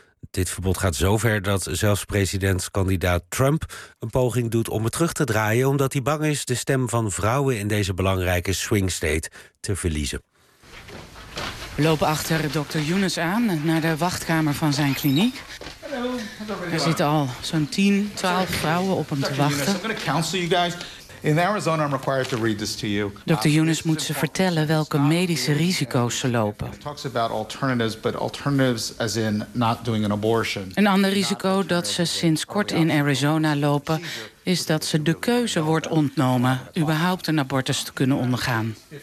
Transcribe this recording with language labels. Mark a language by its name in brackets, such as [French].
[Dutch] Dit verbod gaat zover dat zelfs presidentskandidaat Trump een poging doet om het terug te draaien, omdat hij bang is de stem van vrouwen in deze belangrijke swing state te verliezen. We lopen achter dokter Younes aan naar de wachtkamer van zijn kliniek. Er zitten al zo'n 10, 12 vrouwen op hem te wachten. [English] In Arizona, I'm required to read this to you. [Dutch] Dr. Younes moet ze vertellen welke medische risico's ze lopen. [English] It talks about alternatives, but alternatives as in not doing an abortion. [Dutch] Een ander risico dat ze sinds kort in Arizona lopen is dat ze de keuze wordt ontnomen überhaupt een abortus te kunnen ondergaan.